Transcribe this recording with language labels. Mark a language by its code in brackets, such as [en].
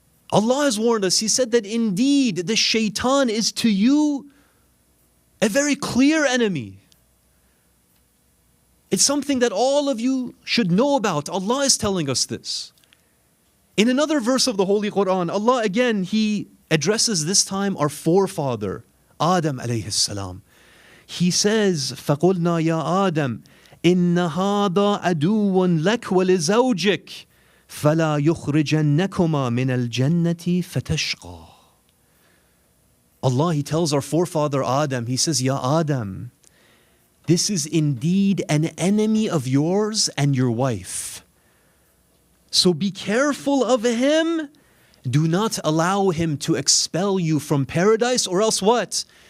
[en] Allah has warned us. He said that indeed the shaitan is to you a very clear enemy. It's something that all of you should know about. Allah is telling us this. In another verse of the Holy Quran, Allah again, He addresses this time our forefather, Adam alayhi salam. He says, [ar] فَقُلْنَا يَا آدَمْ إِنَّ هَذَا عَدُوٌ لَكْ وَلِزَوْجِكَ فَلَا يُخْرِجَنَّكُمَا مِنَ الْجَنَّةِ فَتَشْقَى. [en] Allah, He tells our forefather Adam, He says, Ya Adam, this is indeed an enemy of yours and your wife. So be careful of him. Do not allow him to expel you from paradise, or else what?